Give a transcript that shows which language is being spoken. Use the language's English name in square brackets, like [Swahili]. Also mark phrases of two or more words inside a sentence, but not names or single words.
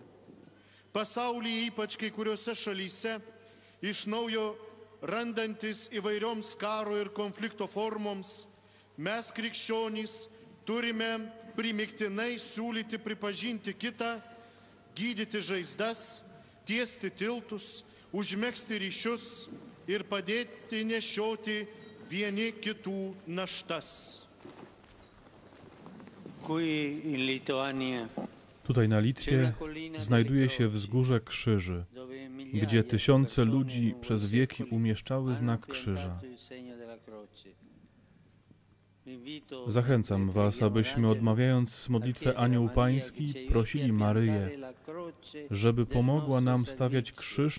[Lithuanian] Pasaulyje, ypač kai kuriuose šalyse, iš naujo randantis įvairioms karo ir konflikto formoms, mes krikščionys turime primiktinai siūlyti pripažinti kitą, gydyti žaizdas, tiesti tiltus, užmegzti ryšius ir padėti nešioti vieni kitų naštas. [Polish] Tutaj na Litwie znajduje się wzgórze krzyży, gdzie tysiące ludzi przez wieki umieszczały znak krzyża. Zachęcam Was, abyśmy odmawiając modlitwę Anioł Pański prosili Maryję, żeby pomogła nam stawiać krzyż